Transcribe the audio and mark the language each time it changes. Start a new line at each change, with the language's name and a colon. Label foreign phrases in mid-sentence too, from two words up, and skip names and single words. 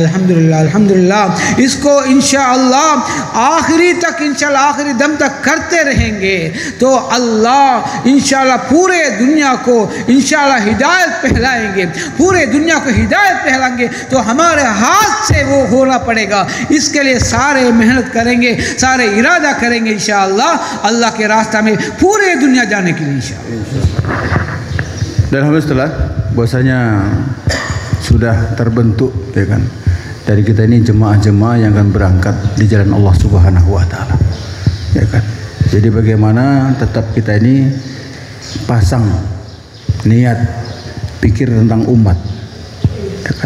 Hindi: अल्हम्दुलिल्लाह अल्हम्दुलिल्लाह इसको इंशाअल्लाह आखिरी तक, इंशाअल्लाह आखिरी दम तक करते रहेंगे तो अल्लाह इंशाअल्लाह पूरे दुनिया को इंशाअल्लाह हिदायत पहलाएंगे, पूरे दुनिया को हिदायत पहलाएंगे। तो हमारे हाथ से वो होना पड़ेगा, इसके लिए सारे मेहनत करेंगे, सारे इरादा करेंगे इंशाअल्लाह अल्लाह के रास्ता में पूरे दुनिया जाने के लिए इंशाअल्लाह।
Indonesian: Dan alhamdulillah bahwasanya sudah terbentuk ya kan dari kita ini jemaah-jemaah yang akan berangkat di jalan Allah
Arabic: سبحانه وتعالى.
Indonesian: Ya kan. Jadi bagaimana tetap kita ini pasang niat pikir tentang umat ya kan?